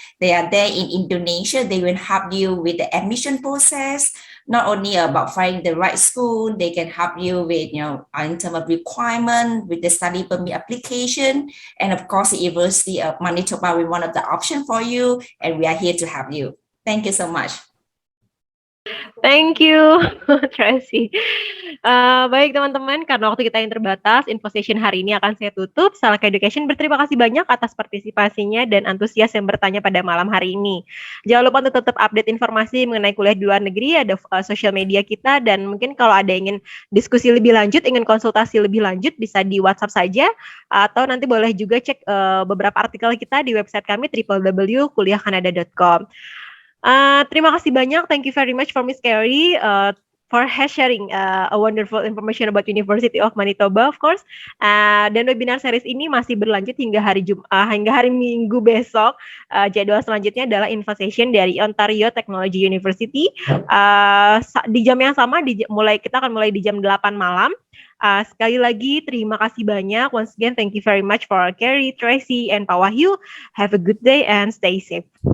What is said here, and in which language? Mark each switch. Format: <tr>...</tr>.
<en>They are there in Indonesia. They will help you with the admission process, not only about finding the right school, they can help you with, in terms of requirement, with the study permit application. And of course, the University of Manitoba will be one of the options for you. And we are here to help you. Thank you so much. Thank you, Tracy.</en> <id>Baik teman-teman, karena waktu kita yang terbatas, info session hari ini akan saya tutup. Salak Education berterima kasih banyak atas partisipasinya dan antusias yang bertanya pada malam hari ini. Jangan lupa untuk tetap update informasi mengenai kuliah di luar negeri, ada sosial media kita, dan mungkin kalau ada ingin diskusi lebih lanjut, ingin konsultasi lebih lanjut, bisa di WhatsApp saja, atau nanti boleh juga cek beberapa artikel kita di website kami www.kuliahkanada.com. Terima kasih banyak.</id> <en>Thank you very much for Miss Carrie for sharing a wonderful information about University of Manitoba, of course.</en> <id>Dan webinar series ini masih berlanjut hingga hari Minggu besok. Jadwal selanjutnya adalah info session dari Ontario Technology University. Di jam yang sama, kita akan mulai di jam 8 malam. Sekali lagi, terima kasih banyak.</id> <en>Once again, thank you very much for Carrie, Tracy, and Pak Wahyu. Have a good day and stay safe.</en>